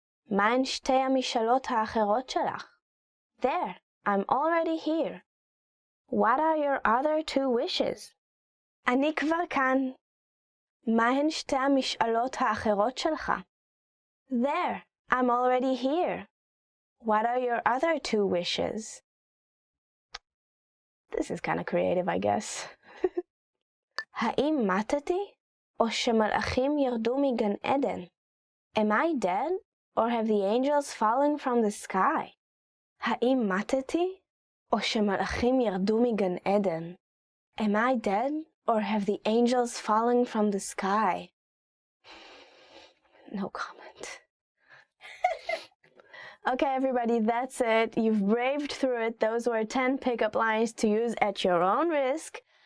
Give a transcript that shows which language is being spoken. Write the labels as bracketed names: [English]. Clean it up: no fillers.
[Hebrew] מהן שתי המשאלות האחרות שלך? [English] There, I'm already here. What are your other two wishes? [Hebrew] אני כבר כאן. מהן שתי המשאלות האחרות שלך? [English] There, I'm already here. What are your other two wishes? This is kind of creative, I guess. [Hebrew] האם מתתי, או שמלאכים ירדו מגן עדן? [English] Am I dead, or have the angels fallen from the sky? [Hebrew] האם מתתי, או שמלאכים ירדו מגן עדן? [English] Am I dead, or have the angels fallen from the sky? No comment. Okay, everybody, that's it. You've braved through it. Those were 10 pickup lines to use at your own risk.